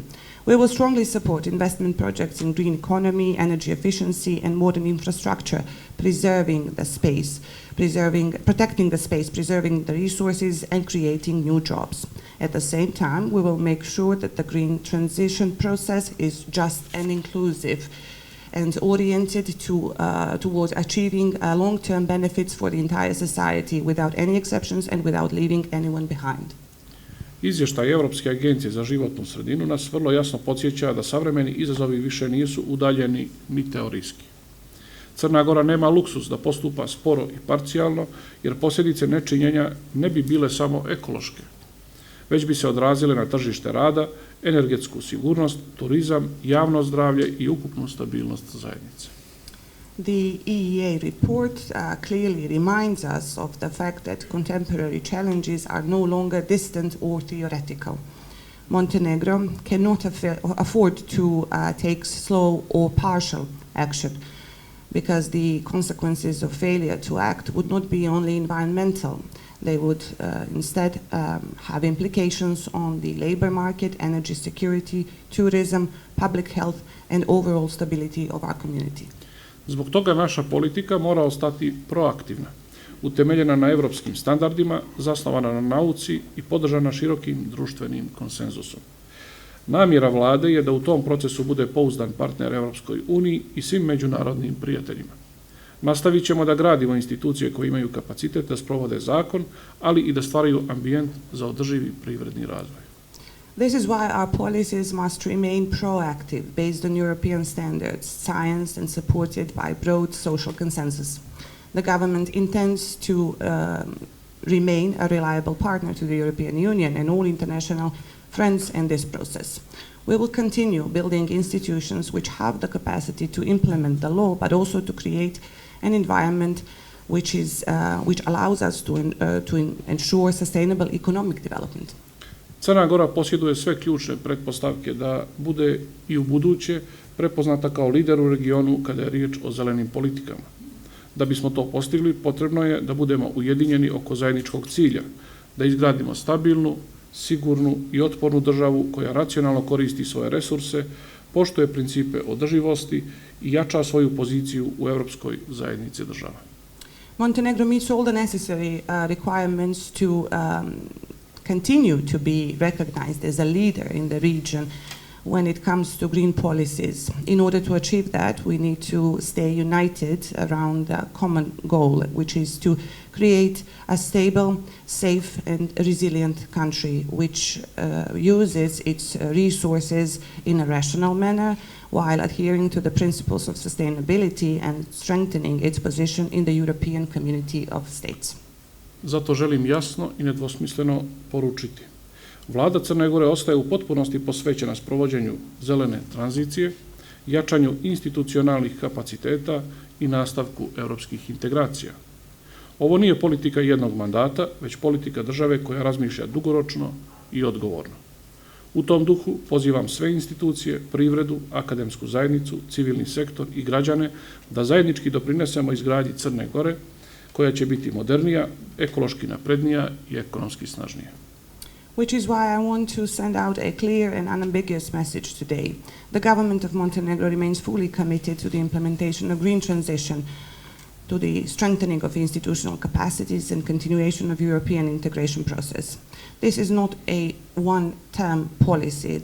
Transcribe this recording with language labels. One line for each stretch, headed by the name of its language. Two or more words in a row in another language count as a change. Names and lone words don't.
English: We will strongly support investment projects in green economy, energy efficiency, and modern infrastructure, protecting the space, preserving the resources, and creating new jobs. At the same time, we will make sure that the green transition process is just and inclusive and oriented towards achieving long-term benefits for the entire society without any exceptions and without leaving anyone behind.
Serbian: Izvještaj Europske agencije za životnu sredinu nas vrlo jasno podsjeća da savremeni izazovi više nisu udaljeni ni teorijski. Crna Gora nema luksus da postupa sporo i parcijalno, jer posljedice nečinjenja ne bi bile samo ekološke, već bi se odrazile na tržište rada, energetsku sigurnost, turizam, javno zdravlje i ukupnu stabilnost zajednice.
English: The EEA report clearly reminds us of the fact that contemporary challenges are no longer distant or theoretical. Montenegro cannot afford to take slow or partial action, because the consequences of failure to act would not be only environmental. They would instead have implications on the labor market, energy security, tourism, public health, and overall stability of our community.
Serbian: Zbog toga naša politika mora ostati proaktivna, utemeljena na europskim standardima, zasnovana na nauci i podržana širokim društvenim konsenzusom. Namjera vlade je da u tom procesu bude pouzdan partner Europskoj uniji i svim međunarodnim prijateljima. Nastavit ćemo da gradimo institucije koje imaju kapacitet da sprovode zakon, ali i da stvaraju ambijent za održivi privredni razvoj.
English: This is why our policies must remain proactive, based on European standards, science, and supported by broad social consensus. The government intends to remain a reliable partner to the European Union and all international friends in this process. We will continue building institutions which have the capacity to implement the law, but also to create an environment which allows us to ensure sustainable economic development.
Serbian: Crna Gora posjeduje sve ključne pretpostavke da bude i u buduće prepoznata kao lider u regionu kada je riječ o zelenim politikama. Da bismo to postigli, potrebno je da budemo ujedinjeni oko zajedničkog cilja, da izgradimo stabilnu, sigurnu i otpornu državu koja racionalno koristi svoje resurse, poštuje principe održivosti i jača svoju poziciju u europskoj zajednici država.
English: Montenegro meets all the necessary requirements to continue to be recognized as a leader in the region when it comes to green policies. In order to achieve that, we need to stay united around a common goal, which is to create a stable, safe and resilient country which uses its resources in a rational manner while adhering to the principles of sustainability and strengthening its position in the European community of states.
Serbian: Zato želim jasno i nedvosmisleno poručiti. Vlada Crne Gore ostaje u potpunosti posvećena sprovođenju zelene tranzicije, jačanju institucionalnih kapaciteta i nastavku europskih integracija. Ovo nije politika jednog mandata, već politika države koja razmišlja dugoročno i odgovorno. U tom duhu pozivam sve institucije, privredu, akademsku zajednicu, civilni sektor i građane da zajednički doprinesemo izgradnji Crne Gore, koja će biti modernija, ekološki naprednija i ekonomski snažnija.
English: Which is why I want to send out a clear and unambiguous message today. The government of Montenegro remains fully committed to the implementation of green transition, to the strengthening of institutional capacities and continuation of European integration process. This is not a one-term policy.